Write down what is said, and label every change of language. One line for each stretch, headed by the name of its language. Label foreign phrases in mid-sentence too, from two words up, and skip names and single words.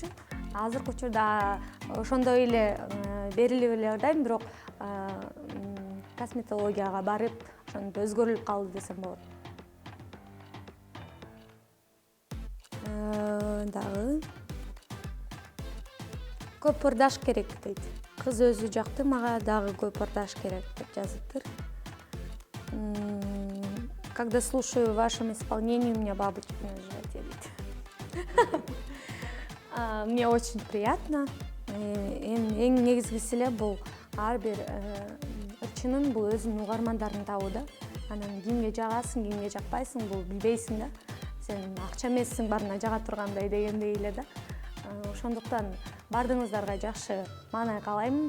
Kyrgyz: Азыркы учурда ошондой эле берилип эле ырдайм, бирок косметологияга барып, ошентип өзгөрүлүп калды десем болот. Дагы көп ырдаш керек дейт. Кыз өзү жакты, мага дагы көп ырдаш керек деп жазыптыр.
Russian: Когда слушаю в вашем исполнении, у меня бабочки на животе дейт. Мне очень приятно.
Kyrgyz: Эң негизгиси эле бул ар бир ырчынын бул өзүнүн угармандарын табуу да. Анан кимге жагасың, кимге жакпайсың, бул билбейсиң да. Сен акча эмессиң барына жага тургандай дегендей эле да. Ошондуктан бардыгыңыздарга жакшы маанай каалайм.